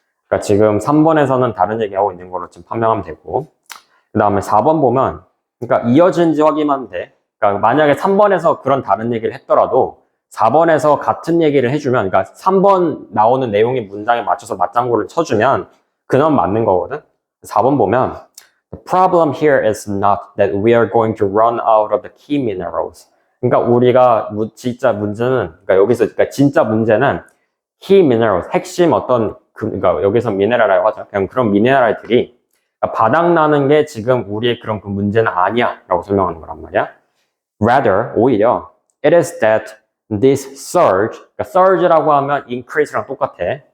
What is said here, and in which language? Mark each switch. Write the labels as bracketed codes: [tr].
[ko] 그러니까 지금 3번에서는 다른 얘기하고 있는 걸로 지금 판명하면 되고. 그 다음에 4번 보면, 그러니까 이어진지 확인하면 돼. 그러니까 만약에 3번에서 그런 다른 얘기를 했더라도 4번에서 같은 얘기를 해주면, 그러니까 3번 나오는 내용의 문장에 맞춰서 맞장구를 쳐주면 그건 맞는 거거든. [en] 4번 보면 The problem here is not that we are going to run out of the key minerals. [ko] 그러니까 우리가 진짜 문제는, 그러니까 여기서 그러니까 진짜 문제는 [en] key minerals, [ko] 핵심 어떤 그러니까 여기서 미네랄이라고 하죠. 그냥 그런 미네랄들이 그러니까 바닥나는 게 지금 우리의 그런 그 문제는 아니야라고 설명하는 거란 말이야. [en] Rather, [ko] 오히려 [en] it is that this surge, [ko] 그러니까 surge라고 하면 increase랑 똑같아.